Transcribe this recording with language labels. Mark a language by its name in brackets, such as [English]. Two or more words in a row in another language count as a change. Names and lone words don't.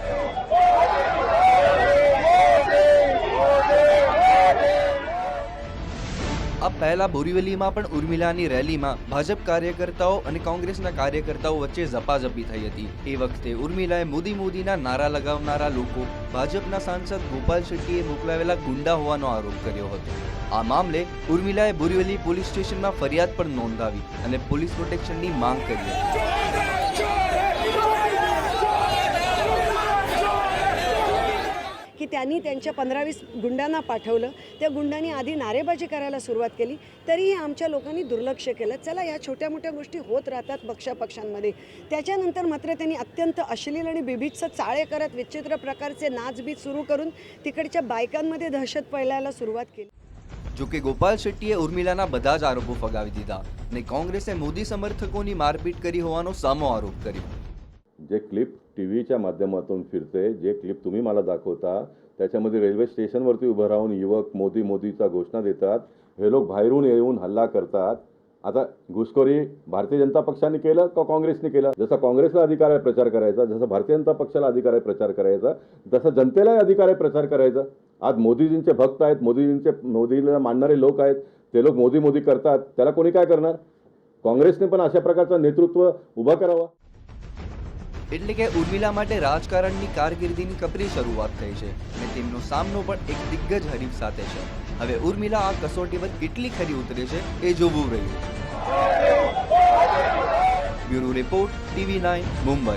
[Gujarati] આ પહેલા બોરીવલીમાં પણ ઉર્મિલાની રેલીમાં ભાજપ કાર્યકર્તાઓ અને કોંગ્રેસના કાર્યકર્તાઓ વચ્ચે ઝપાઝપી થઈ હતી. એ વખતે ઉર્મિલાએ મોદી મોદીના નારા લગાવનારા લોકો ભાજપના સાંસદ ગોપાલ શેટ્ટીએ મોકલાવેલા ગુંડા હોવાનો આરોપ કર્યો હતો. આ મામલે ઉર્મિલાએ બોરીવલી [English] police stationમાં [Gujarati] ફરિયાદ પણ નોંધાવી અને [English] police protectionની [Gujarati] માંગ કરી હતી. [Marathi] की त्यांनी त्यांच्या 15-20 गुंडांना पाठवलं. त्या गुंडांनी आधी नारेबाजी करायला सुरुवात केली, तरीही आमच्या लोकांनी दुर्लक्ष केलं. चला, या छोट्या मोठ्या गोष्टी होत राहतात पक्षापक्षांमध्ये. त्याच्यानंतर मात्र त्यांनी अत्यंत अश्लील आणि बिभत्स चाळे करत विचित्र प्रकारचे नाचबीज सुरू करून तिकडच्या बायकांमध्ये दहशत फैलायला सुरुवात केली. [Gujarati] જો કે ગોપાલ શેટ્ટીએ ઉર્મિલાના બધા જ આરોપો ફગાવી દીધા અને કોંગ્રેસે મોદી સમર્થકોની મારપીટ કરી હોવાનો સામો આરોપ કર્યો. [Marathi] जे क्लिप टीव्हीच्या माध्यमातून फिरते, जे क्लिप तुम्ही मला दाखवता, त्याच्यामध्ये [English] railway stationवरती [Marathi] उभं राहून युवक मोदी मोदीचा घोषणा देतात. हे लोक बाहेरून येऊन हल्ला करतात. आता घुसखोरी भारतीय जनता पक्षाने केलं का काँग्रेसने केलं? जसा काँग्रेसला अधिकार आहे प्रचार करायचा, जसं भारतीय जनता पक्षाला अधिकार आहे प्रचार करायचा, तसं जनतेलाही अधिकार आहे प्रचार करायचा. आज मोदीजींचे भक्त आहेत, मोदीला मानणारे लोक आहेत, ते लोक मोदी मोदी करतात. त्याला कोणी काय करणार? काँग्रेसने पण अशा प्रकारचं नेतृत्व उभं करावं. [Gujarati] એટલે કે ઉર્મિલા માટે રાજકારણની કારકિર્દીની કપરી શરૂઆત થઈ છે અને તેમનો સામનો પણ એક દિગ્ગજ હરીફ સાથે છે. હવે ઉર્મિલા આ કસોટી પર કેટલી ખરી ઉતરે છે એ જોવું રહ્યું. [English] bureau report [Gujarati] TV9 મુંબઈ.